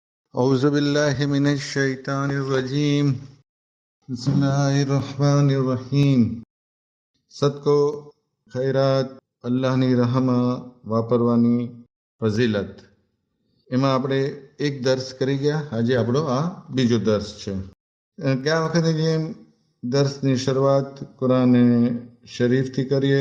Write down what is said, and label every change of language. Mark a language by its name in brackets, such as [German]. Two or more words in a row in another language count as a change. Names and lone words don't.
[Arabic] أعوذ بالله من الشيطان الرجيم بسم الله الرحمن الرحيم [Gujarati] સદકો ખૈરાત અલ્લાહની રાહમાં વાપરવાની ફઝીલત એમાં આપણે એક દર્સ કરી ગયા. આજે આપણો આ બીજો દર્સ છે. ગયા વખતે જેમ દર્સની શરૂઆત કુરાન શરીફથી કરીએ.